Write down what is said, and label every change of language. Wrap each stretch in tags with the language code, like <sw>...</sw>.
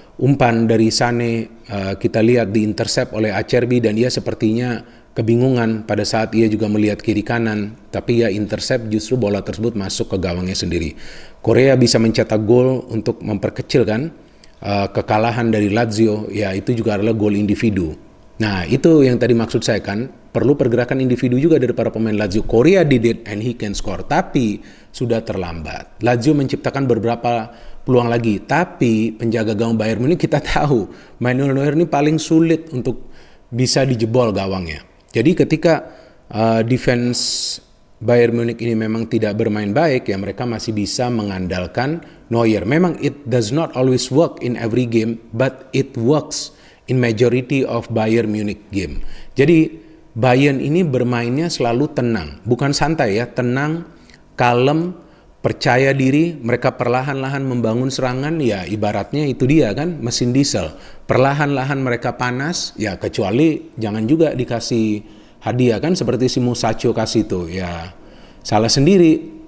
<id>Umpan dari Sané kita lihat diintercept oleh Acerbi, dan ia sepertinya kebingungan pada saat ia juga melihat kiri kanan, tapi ia intercept, justru bola tersebut masuk ke gawangnya sendiri. Korea bisa mencetak gol untuk memperkecil kan kekalahan dari Lazio, ya itu juga adalah gol individu. Nah itu yang tadi maksud saya kan, perlu pergerakan individu juga dari para pemain Lazio.</id> <en>Korea did it and he can score,</en> <id>tapi sudah terlambat. Lazio menciptakan beberapa peluang lagi, tapi penjaga gawang Bayern Munich kita tahu Manuel Neuer ini paling sulit untuk bisa dijebol gawangnya. Jadi ketika defense Bayern Munich ini memang tidak bermain baik, ya mereka masih bisa mengandalkan Neuer.</id> <en>Memang it does not always work in every game, but it works in majority of Bayern Munich game.</en> <id>Jadi Bayern ini bermainnya selalu tenang, bukan santai ya, tenang, kalem, percaya diri. Mereka perlahan-lahan membangun serangan, ya ibaratnya itu dia kan, mesin diesel. Perlahan-lahan mereka panas, ya kecuali jangan juga dikasih hadiah kan, seperti si Musacchio kasih itu, ya salah sendiri.</id>